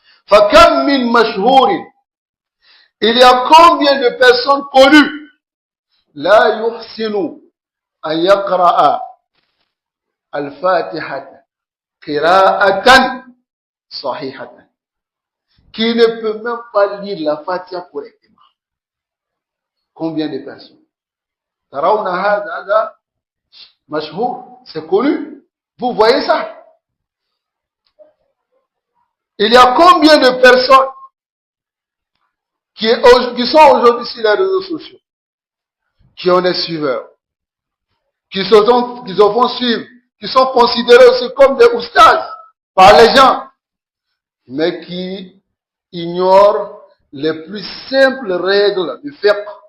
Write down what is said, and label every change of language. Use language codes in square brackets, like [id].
[ar] فكم من مشهور, [fr] il y a combien de personnes connues [ar] لا يحسن أن يقرأ الفاتحة قراءة صحيحة, [fr] qui ne peut même pas lire la Fatiha correctement. Combien de personnes? [ar] ترون هذا مشهور, [fr] c'est connu. Vous voyez ça? Il y a combien de personnes qui sont aujourd'hui sur les réseaux sociaux, qui ont des suiveurs, qui se font suivre, qui sont considérés aussi comme des oustas par les gens, mais qui ignorent les plus simples règles du fiqh,